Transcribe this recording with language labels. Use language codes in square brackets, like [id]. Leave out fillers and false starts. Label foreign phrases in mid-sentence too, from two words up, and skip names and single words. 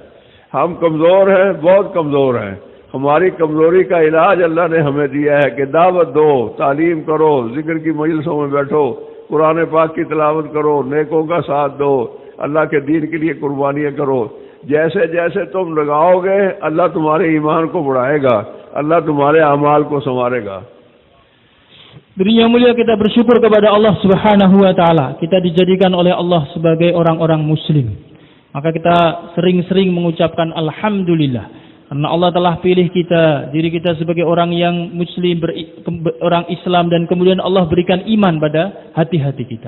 [hi] हम कमजोर हैं, बहुत कमजोर हैं। हमारी कमजोरी का इलाज अल्लाह ने हमें दिया है कि दावत दो, तालीम करो, जिक्र की मजलिसों में बैठो, कुरान पाक की तिलावत करो, नेकों का साथ दो, अल्लाह के दीन के लिए कुर्बानियां करो। जैसे जैसे तुम लगाओगे, अल्लाह तुम्हारे ईमान को बढ़ाएगा, अल्लाह तुम्हारे अमाल को संवारेगा। [id] Hadirin yang mulia, kita bersyukur kepada Allah [ar] سبحانه وتعالى. [id] Kita dijadikan oleh Allah sebagai orang-orang muslim. Maka kita sering-sering mengucapkan alhamdulillah. Karena Allah telah pilih kita, diri kita sebagai orang yang muslim, orang Islam, dan kemudian Allah berikan iman pada hati-hati kita.